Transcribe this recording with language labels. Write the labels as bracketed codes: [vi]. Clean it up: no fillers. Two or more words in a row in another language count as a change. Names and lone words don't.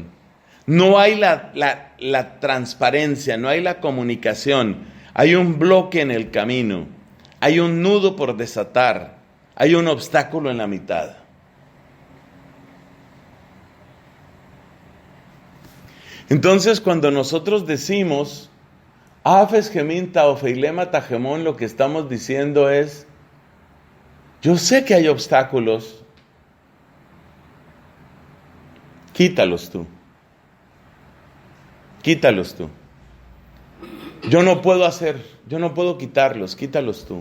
[es] No hay la transparencia, no hay la comunicación. Hay un bloque en el camino. Hay un nudo por desatar. Hay un obstáculo en la mitad. Entonces, cuando nosotros decimos [el] ἄφες ἡμῖν τὰ ὀφειλήματα ἡμῶν, [es] lo que estamos diciendo es, yo sé que hay obstáculos, quítalos tú. Quítalos tú. Yo no puedo quitarlos, quítalos tú.